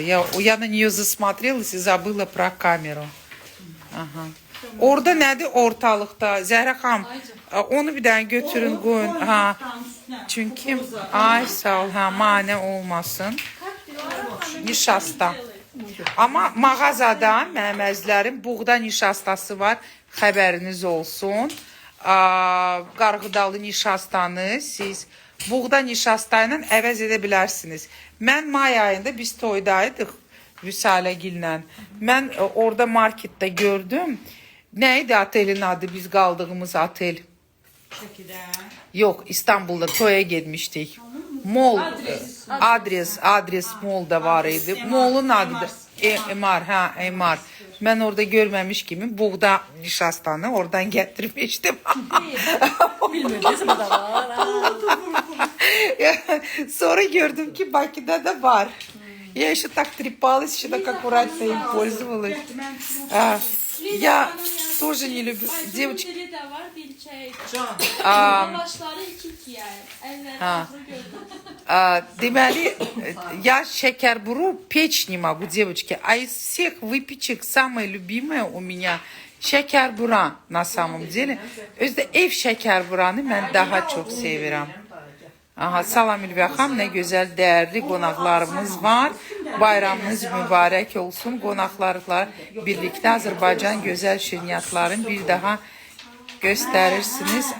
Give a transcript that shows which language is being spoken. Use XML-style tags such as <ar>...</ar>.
<ru>Я на нее засмотрелась и забыла про камеру.</ru> <az>Aha. Orada nədir ortalıqda? Zəhra xanım, onu bir dənə götürün, qoyun. Ha. Çünki ay sağ ol, ha, mane olmasın. Nişasta. Amma mağazada mənim əzlərim buğda nişastası var. Xəbəriniz olsun. Qarğıdalı nişastanı siz buğda nişasta ilə əvəz edə bilərsiniz. Mən may ayında biz toydaydıq Vüsaləgillə. Mən orada marketdə gördüm. Nə idi otelin adı? Biz qaldığımız otel. Şəkildə. Yox, İstanbulda toya getmişdik. Mol, adres mol da var idi. Molun adı da Emar, ha, Emar. Mən orada görməmiş kimi buğda nişastanı oradan gətirmişdim.</az> <tr>Bilmiyorum, da var.</tr> <az>Sonra gördüm ki Bakıda da var.</az> <ru>Я еще так трепалась, еще так аккуратно им пользовалась. Я тоже не люблю. Девочки.</ru> <az>Dili də var, dilçəyi. Can. Başları iki yayır. Əlləri ağzı gördüm. Deməli,</az> <ru>я шекербуру печь не могу, девочки. А из всех выпечек самая любимая у меня şekerбура на самом деле.</ru> <az>Özdə ev şekerburanı mən daha çox sevirəm. Aha, salam Ülviyə xanım, nə gözəl, dəyərli qonaqlarımız var. Bayramınız mübarək olsun. Qonaqlarla birlikdə Azərbaycan gözəl şirniyyatların bir daha göstərirsiniz.</az>